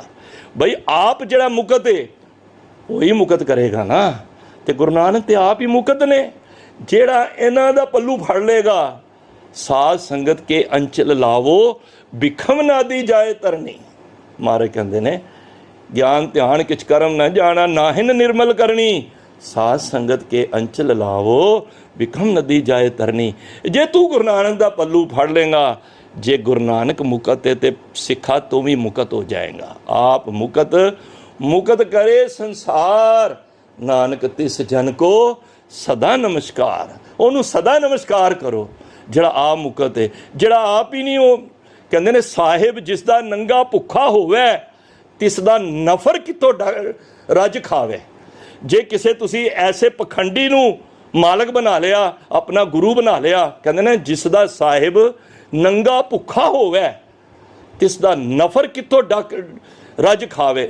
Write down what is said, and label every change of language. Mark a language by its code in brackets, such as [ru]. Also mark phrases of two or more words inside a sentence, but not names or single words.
[pa] ਬਈ ਆਪ ਜਿਹੜਾ ਮੁਕਤ ਹੈ ਉਹੀ ਮੁਕਤ ਕਰੇਗਾ ਨਾ। ਤੇ ਗੁਰੂ ਨਾਨਕ ਤੇ ਆਪ ਹੀ ਮੁਕਤ ਨੇ। ਜਿਹੜਾ ਇਹਨਾਂ ਦਾ ਪੱਲੂ ਫੜ ਲੇਗਾ, ਸਾਧ ਸੰਗਤ ਕੇ ਅੰਚਲ ਲਾਵੋ, ਬਿਖਮ ਨਾਦੀ ਜਾਏ ਤਰਨੀ। ਮਾਰੇ ਕਹਿੰਦੇ ਨੇ ਗਿਆਨ ਧਿਆਨ ਕਿਛ ਕਰਮ ਨ ਜਾਨਾ, ਨਾਹਿਨ ਨਿਰਮਲ ਕਰਨੀ, ਸਾਧ ਸੰਗਤ ਕੇ ਅੰਚਲ ਲਾਵੋ, ਬਿਖਮ ਨਦੀ ਜਾਏ ਤਰਨੀ। ਜੇ ਤੂ ਗੁਰੁ ਨਾਨਕ ਦਾ ਪੱਲੂ ਫੜ ਲੇਗਾ, ਜੇ ਗੁਰੁ ਨਾਨਕ ਮੁਕਤ ਹੈ ਤੋ ਸਿਖਾ ਤੂ ਭੀ ਮੁਕਤ ਹੋ ਜਾਏਗਾ। ਆਪ ਮੁਕਤ ਮੁਕਤ ਕਰੇ ਸੰਸਾਰ, ਨਾਨਕ ਤਿਸ ਜਨ ਕੋ ਸਦਾ ਨਮਸਕਾਰ। ਉਹਨੂੰ ਸਦਾ ਨਮਸਕਾਰ ਕਰੋ ਜਿਹੜਾ ਆ ਮੁਕਤ ਹੈ, ਜਿਹੜਾ ਆਪ ਹੀ ਨਹੀਂ। ਉਹ ਕਹਿੰਦੇ ਨੇ ਸਾਹਿਬ ਜਿਸ ਦਾ ਨੰਗਾ ਭੁੱਖਾ ਹੋਵੇ, ਤਿਸ ਦਾ ਨਫਰ ਕਿੱਥੋਂ ਰੱਜ ਖਾਵੇ। ਜੇ ਕਿਸੇ ਤੁਸੀਂ ਐਸੇ ਪਖੰਡੀ ਨੂੰ ਮਾਲਕ ਬਣਾ ਲਿਆ, ਆਪਣਾ ਗੁਰੂ ਬਣਾ ਲਿਆ, ਕਹਿੰਦੇ ਨੇ ਜਿਸ ਦਾ ਸਾਹਿਬ ਨੰਗਾ ਭੁੱਖਾ ਹੋਵੇ, ਤਿਸ ਦਾ ਨਫਰ ਕਿੱਥੋਂ ਰੱਜ ਖਾਵੇ।